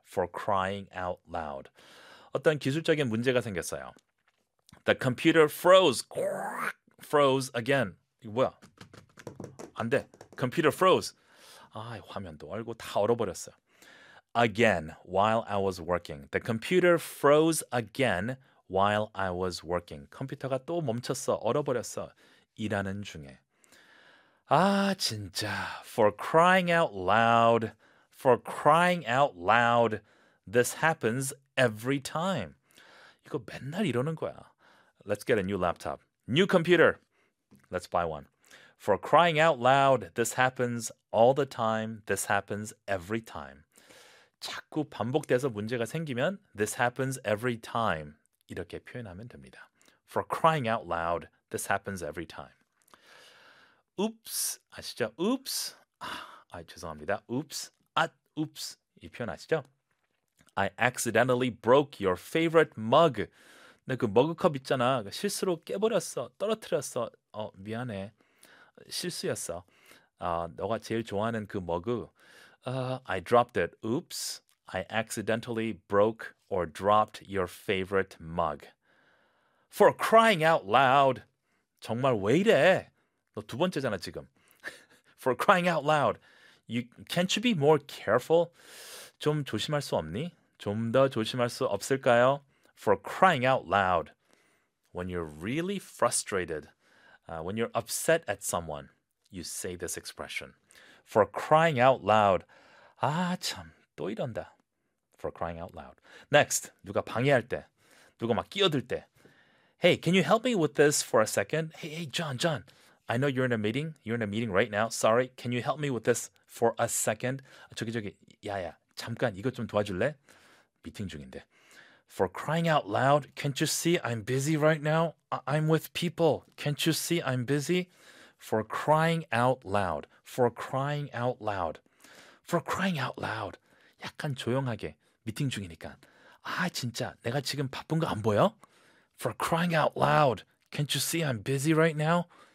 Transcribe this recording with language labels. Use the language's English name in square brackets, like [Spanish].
[English] For crying out loud. [Korean] 어떤 기술적인 문제가 생겼어요. [English] The computer froze. Froze again. [Korean] 이거 뭐야? 안 돼. [English] Computer froze. [Korean] 아, 화면도 얼고 다 얼어버렸어요. [English] Again, while I was working. The computer froze again while I was working. [Korean] 컴퓨터가 또 멈췄어, 얼어버렸어. 일하는 중에. 아, 진짜. [English] For crying out loud. For crying out loud. This happens every time. [Korean] 이거 맨날 이러는 거야. [English] Let's get a new laptop. New computer. Let's buy one. For crying out loud, this happens all the time. This happens every time. [Korean] 자꾸 반복돼서 문제가 생기면 [English] this happens every time. [Korean] 이렇게 표현하면 됩니다. [English] For crying out loud, this happens every time. [Korean] Oops. 아시죠? Oops. 아, 죄송합니다. Oops. 아, oops. 이 표현 아시죠? [English] I accidentally broke your favorite mug. [Korean] 내 그 머그컵 있잖아. 실수로 깨버렸어. 떨어뜨렸어. 미안해. 실수였어. 너가 제일 좋아하는 그 머그. [English] I dropped it. Oops. I accidentally broke or dropped your favorite mug. For crying out loud. [Korean] 정말 왜 이래? 너 두 번째잖아 지금. [English] For crying out loud. Can't you be more careful? [Korean] 좀 조심할 수 없니? 좀 더 조심할 수 없을까요? [English] For crying out loud. When you're really frustrated, when you're upset at someone, you say this expression. For crying out loud. [Korean] 아, 참, 또 이런다. [English] For crying out loud. [Korean] Next, 누가 방해할 때, 누가 막 끼어들 때. [English] Hey, can you help me with this for a second? Hey, John, I know you're in a meeting. You're in a meeting right now. Sorry, can you help me with this for a second? [Korean] 저기, 야, 잠깐 이것 좀 도와줄래? 미팅 중인데. [English] For crying out loud, can't you see I'm busy right now? I'm with people. Can't you see I'm busy? For crying out loud. For crying out loud. For crying out loud. [Korean] 약간 조용하게 미팅 중이니까. 아, 진짜 내가 지금 바쁜 거 안 보여? [English] For crying out loud, can't you see I'm busy right now?